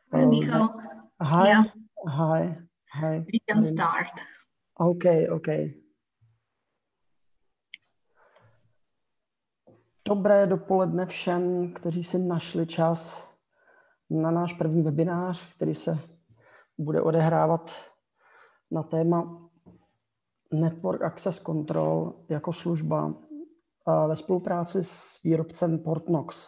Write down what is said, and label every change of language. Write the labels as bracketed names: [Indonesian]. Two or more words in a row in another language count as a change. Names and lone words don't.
[English] Hi, Michal. Hi, Yeah, hi, hi. we can start. Okay, okay. [Czech] Dobré dopoledne všem, kteří si našli čas na náš první webinář, který se bude odehrávat na téma [English] Network Access Control [Czech] jako služba ve spolupráci s výrobcem Portnox.